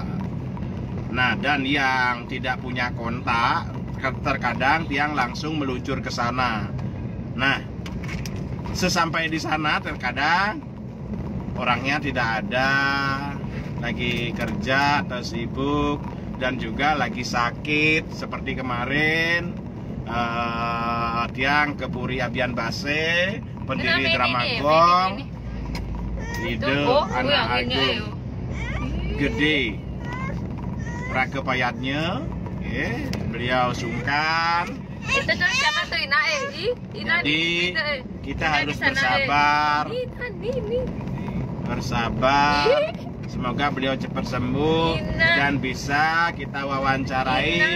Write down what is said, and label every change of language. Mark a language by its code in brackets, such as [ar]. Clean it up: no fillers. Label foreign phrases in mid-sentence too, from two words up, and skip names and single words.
[id] Nah, dan yang tidak punya kontak, terkadang tiang langsung meluncur ke sana. Nah, sesampai di sana terkadang orangnya tidak ada, lagi kerja atau sibuk, dan juga lagi sakit seperti kemarin. Tiang ke Puri Abian Base, pendiri Dramagong, ide anak agung gede prakepayatnya, beliau sungkan. Itu tuh siapa tuh Ina? Jadi kita harus bersabar. Semoga beliau cepat sembuh dan bisa kita wawancarai.